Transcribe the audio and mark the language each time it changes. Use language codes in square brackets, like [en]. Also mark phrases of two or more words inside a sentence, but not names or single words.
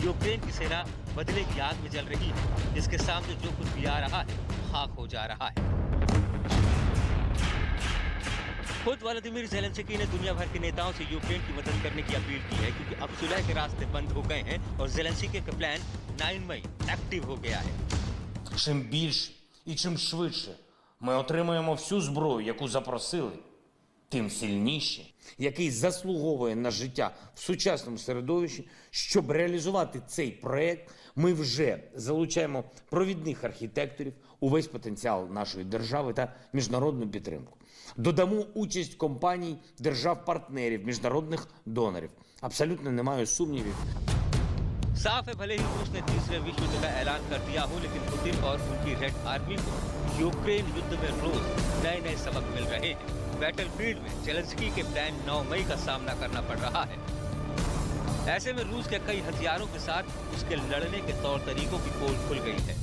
[hi] यूक्रेन की सेना बदले की आग में जल रही है, जिसके सामने जो कुछ भी आ रहा है खाक हो जा रहा है। खुद व्लादिमीर ज़ेलेंस्की ने दुनिया भर के नेताओं से यूक्रेन की मदद करने की अपील की है, क्योंकि अब सुलह के रास्ते बंद हो गए हैं और ज़ेलेंस्की का प्लान 9 मई एक्टिव हो गया है। [uk] Чим більше і чим швидше ми отримаємо всю зброю, яку запросили, тим сильніше, який заслуговує на життя в сучасному середовищі. Щоб реалізувати цей проект, ми вже залучаємо провідних архітекторів, увесь потенціал нашої держави та міжнародну підтримку. Додамо участь компаній, держав-партнерів, міжнародних донорів. Абсолютно немає сумнівів. [hi] साफ है, भले ही रूस ने तीसरे विश्व युद्ध का ऐलान कर दिया हो, लेकिन पुतिन और उनकी [en] red army [hi] को यूक्रेन युद्ध में रोज नए नए सबक मिल रहे हैं। बैटलफील्ड में ज़ेलेंस्की के प्लान 9 मई का सामना करना पड़ रहा है। ऐसे में रूस के कई हथियारों के साथ उसके लड़ने के तौर तरीकों की पोल खुल गई है।